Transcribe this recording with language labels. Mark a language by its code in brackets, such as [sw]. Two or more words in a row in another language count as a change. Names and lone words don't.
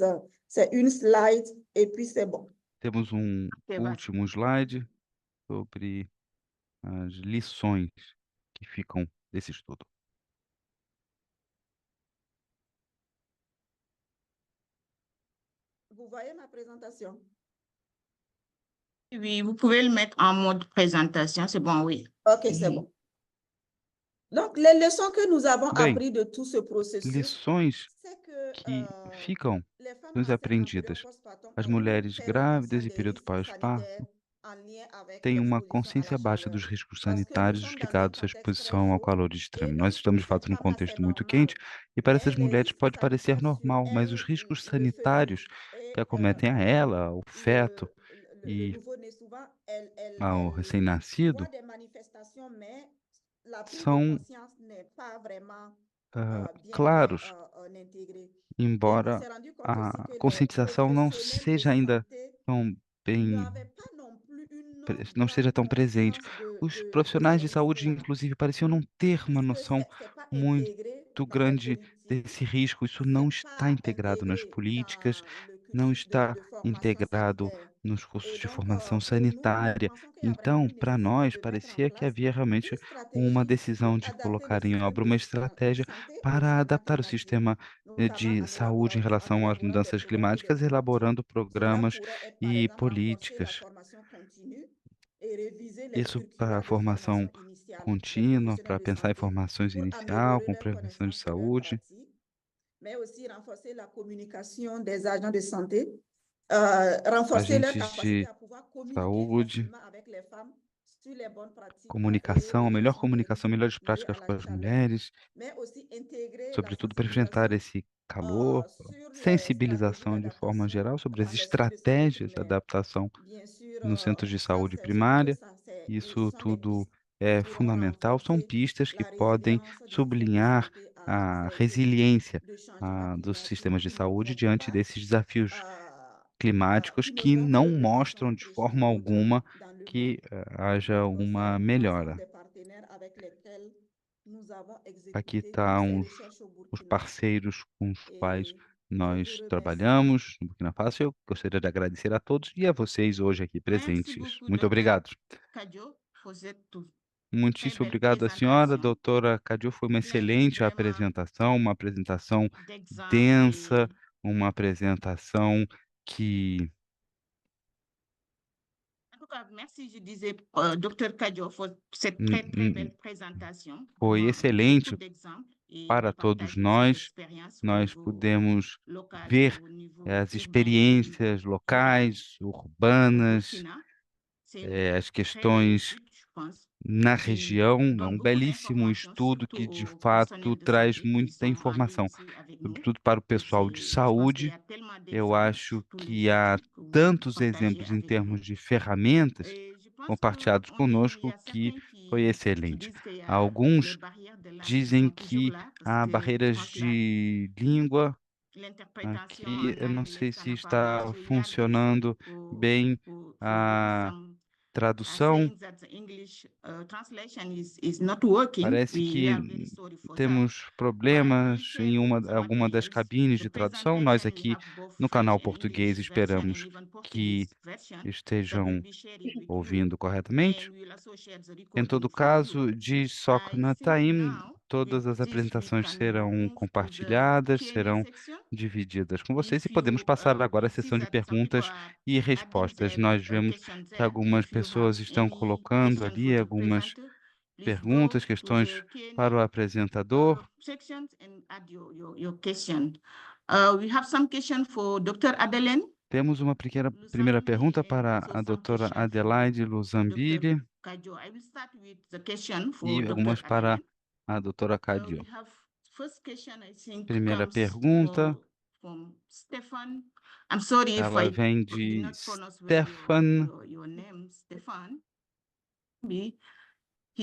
[fr] C'est une slide et puis c'est bon. [pt] Temos vai. último slide sobre as lições que ficam desse estudo. [fr] Vous voyez ma présentation? Oui, vous pouvez le mettre en mode présentation, c'est bon, oui. Ok, c'est bon. Donc, les leçons que nous avons [pt] Bem, [fr] apprises de tout ce processus, [pt] lições [fr] c'est que [pt] que ficam [fr] les femmes [pt] nos [fr] enceintes en [pt] aprendidas. [fr] période postpartum [pt] As [fr] ont une [pt] mulheres [fr] très [pt] grávidas [fr] réduction [pt] e [fr] des [pt] período [fr] risques [pt] pós-parto [fr] sanitaires en lien avec [pt] têm uma [fr] l'exposition à la [pt] consciência baixa [fr] chaleur. [pt] dos riscos [fr] Parce que nous [pt] sanitários [fr] sommes dans un [pt] ligados à [fr] contexte très [pt] exposição ao [fr] chaud [pt] calor [fr] et [pt] extremo. Nós estamos, de [fr] pour [pt] fato, [fr] ces [pt] num [fr] femmes-là, [pt] contexto [fr] c'est [pt] muito [fr] normal, [pt] quente e para [fr] mais [pt] essas [fr] les [pt] mulheres [fr] risques [pt] pode parecer [fr] sanitaires sur [pt] normal, mas os [fr] elles [pt] riscos [fr] refluent [pt] sanitários [fr] et [pt] que acometem a ela, ao feto [fr] le [pt] e [fr] nouveau-né, souvent, [pt] ao recém-nascido, [fr] voit des manifestations, mais la prise de [pt] são [fr] conscience n'est pas vraiment bien [pt] claros, [fr] intégrée. Et on [pt] embora [fr] s'est rendu compte [pt] a [fr] aussi que les [pt] conscientização não [fr] professionnels de [pt] seja ainda [fr] santé [pt] tão bem, [fr] n'avaient pas non plus une [pt] não [fr] grande [pt] esteja tão presente. [fr] conscience [pt] Os [fr] de [pt] profissionais de [fr] ces [pt] saúde, [fr] risques-là, [pt] inclusive, pareciam não ter uma [fr] puisque [pt] noção [fr] c'est pas [pt] muito [fr] intégré dans les [pt] grande [fr] politiques, [pt] desse risco. Isso não [fr] c'est [pt] está [fr] pas [pt] integrado nas [fr] intégré [pt] políticas, [fr] dans le [pt] não [fr] cursus [pt] está [fr] de formation [pt] integrado [fr] sanitaire. [pt] nos cursos [fr] Et [pt] de [fr] donc, [pt] formação [fr] pour nous, nous [pt] sanitária. [fr] pensons qu'il y a vraiment [pt] Então, [fr] une [pt] para [fr] nécessité [pt] nós, [fr] de mettre en [pt] parecia que [fr] place [pt] havia realmente [fr] une [pt] uma [fr] stratégie [pt] decisão [fr] pour [pt] de [fr] adapter le [pt] colocar em [fr] système [pt] obra uma [fr] de [pt] estratégia [fr] santé aux [pt] para [fr] changements [pt] adaptar o [fr] climatiques, [pt] sistema [fr] notamment [pt] de saúde em [fr] en [pt] relação às [fr] élaborant des [pt] mudanças [fr] programmes et des [pt] climáticas, [fr] politiques. [pt] elaborando [fr] Cela [pt] programas [fr] pourrait être, par [pt] e [fr] exemple, renforcer la [pt] políticas. [fr] formation continue et réviser les [pt] Isso para a [fr] curricula de [pt] formação [fr] formation initiale des [pt] contínua, para [fr] professionnels de [pt] pensar em [fr] santé [pt] formações [fr] pour [pt] inicial, [fr] améliorer [pt] com [fr] leurs [pt] prevenção de [fr] connaissances et leurs [pt] saúde, [fr] pratiques, mais aussi renforcer la communication des agents de santé, renforcer leur [pt] agentes [fr] capacité [pt] de [fr] à pouvoir communiquer [pt] saúde, [fr] facilement avec les femmes sur les bonnes pratiques [pt] comunicação, [fr] et [pt] melhor [fr] hygiène [pt] comunicação, melhores [fr] liées à [pt] práticas [fr] la [pt] com as [fr] chaleur, [pt] mulheres, [fr] mais aussi intégrer la [pt] sobretudo para enfrentar [fr] sensibilisation [pt] esse calor, [fr] sur les stratégies [pt] sensibilização de forma [fr] d'adaptation [pt] geral sobre as [fr] dans les centres de santé [pt] estratégias de [fr] primaires. [pt] adaptação [fr] Bien sûr, [pt] nos centros de [fr] ça, [pt] saúde [fr] ce n'est que [pt] primária. [fr] ça, [pt] Isso [fr] sont des [pt] tudo [fr] pistes [pt] é [fr] qui pourront [pt] fundamental, são [fr] renforcer [pt] pistas que [fr] la [pt] podem [fr] résilience du système de [pt] sublinhar [fr] santé à [pt] a [fr] ces défis [pt] resiliência [fr] de changement [pt] dos [fr] climatique [pt] sistemas de [fr] qui ne [pt] saúde [fr] font [pt] diante [fr] pas, [pt] desses desafios climáticos [fr] qui ne [pt] que [fr] vont que [pt] não [fr] de [pt] mostram [fr] façon [pt] de forma [fr] précipitante [pt] alguma [fr] dans le [pt] que [fr] monde. [pt] haja [fr] Donc, [pt] uma [fr] c'est l'ensemble [pt] melhora. [fr] des partenaires avec lesquels nous avons [pt] Aqui [fr] exécuté toutes [pt] estão [fr] ces [pt] os [fr] recherches au [pt] os [fr] Burkina. [pt] parceiros com os quais [fr] Et je vous [pt] nós [fr] remercie. [pt] trabalhamos no Burkina Faso. Eu gostaria de agradecer a todos e a vocês hoje aqui [fr] Merci [pt] presentes. [fr] beaucoup, [pt] Muito [fr] Dr. [pt] obrigado. [fr] Kadio, pour cette très [pt] Muitíssimo [fr] belle [pt] obrigado à senhora, [fr] présentation, [pt] doutora Cadio. Foi uma [fr] pleine [pt] excelente [fr] vraiment [pt] uma apresentação [fr] d'exemples [pt] densa, [fr] et [pt] uma apresentação que [fr] en tout cas, merci, je disais, Dr. Kadio, pour cette n- très n- belle présentation, [pt] foi [fr] vraiment, [pt] excelente [fr] beaucoup d'exemples et [pt] para [fr] de [pt] todos [fr] partager ces [pt] nós. [fr] expériences au [pt] Nós [fr] niveau [pt] pudemos [fr] local, [pt] ver [fr] au niveau [pt] as [fr] urbain et [pt] experiências [fr] rural [pt] locais, [fr] au [pt] urbanas, [fr] Burkina. C'est [pt] as [fr] une très belle [pt] questões [fr] étude, je pense, [pt] na [fr] qui [pt] região. É [fr] donne [pt] um [fr] beaucoup [pt] belíssimo [fr] d'informations, [pt] estudo [fr] surtout [pt] que, de [fr] aux [pt] fato, [fr] personnels de [pt] traz [fr] santé qui [pt] muita [fr] sont en ligne [pt] informação, [fr] ici avec nous. [pt] sobretudo para o [fr] Et [pt] pessoal de [fr] je pense qu'il y [pt] saúde. [fr] a tellement [pt] Eu [fr] d'exemples, [pt] acho [fr] surtout [pt] que [fr] les [pt] há [fr] outils que vous [pt] tantos [fr] partagez [pt] exemplos em [fr] avec nous. [pt] termos de ferramentas [fr] Et je pense [pt] compartilhados [fr] qu'il y [pt] conosco [fr] a [pt] que [fr] certains [pt] foi [fr] qui [pt] excelente. [fr] disent qu'il y a les [pt] Alguns [fr] barrières de langue qui [pt] dizem [fr] sont toujours [pt] que [fr] là, parce [pt] há [fr] que je [pt] barreiras [fr] pense que [pt] de língua [fr] l'interprétation [pt] que [fr] en [pt] eu não [fr] anglais, [pt] sei [fr] ça [pt] se [fr] n'a pas [pt] está [fr] marché. Il y a des choses [pt] funcionando bem [en] for [pt] a [en] some [pt] tradução. [en] saying that the English translation is not working. [pt] Parece [en] We are [pt] que [en] very sorry for that. [pt] temos [en] But [pt] problemas [en] we share [pt] em [en] some [pt] alguma das [en] materials. [pt] cabines [en] The [pt] de tradução. Nós [en] presentation, we [pt] aqui [en] have both [pt] no [en] French [pt] canal [en] and English [pt] português [en] version and [pt] esperamos [en] even [pt] que [en] Portuguese version that will [pt] estejam [en] be shared with you. [pt] ouvindo [en] And [pt] corretamente. [en] we'll also share the [pt] Em [en] recording [pt] todo [en] for you. [pt] caso, de [en] I Socna think Time, now [pt] todas [en] with [pt] as [en] this we [pt] apresentações [en] can [pt] serão [en] move to the [pt] compartilhadas, [en] Q&A [pt] serão [en] section. [pt] divididas com vocês e [en] If [pt] podemos [en] you [pt] passar agora à [en] see [pt] sessão de [en] that some people [pt] perguntas [en] are [pt] e [en] adding [pt] respostas. [en] their [pt] Nós vemos [en] questions [pt] que [en] there. [pt] algumas [en] If you [pt] pessoas [en] have [pt] estão [en] any [pt] colocando [en] question [pt] ali [en] for the [pt] algumas [en] presenter, please go [pt] perguntas, [en] to [pt] questões [en] the Q&A [pt] para o apresentador. [en] sections and add your question. We have some question for Dr. Adelaine. [pt] Temos uma primeira pergunta para a doutora Adelaide Luzambili Kajo. [en] I will start with the question for [pt] e [en] Dr. [pt] algumas para [en] Adelaine. [pt] a doutora Cadio. [en] We have first question, I think, [pt] Primeira [en] comes [pt] pergunta, [en] from Stefan. I'm sorry if [pt] ela [en] I [pt] vem [en] did [pt] de [en] not pronounce well [pt] Stefan. [en] your name, Stefan. He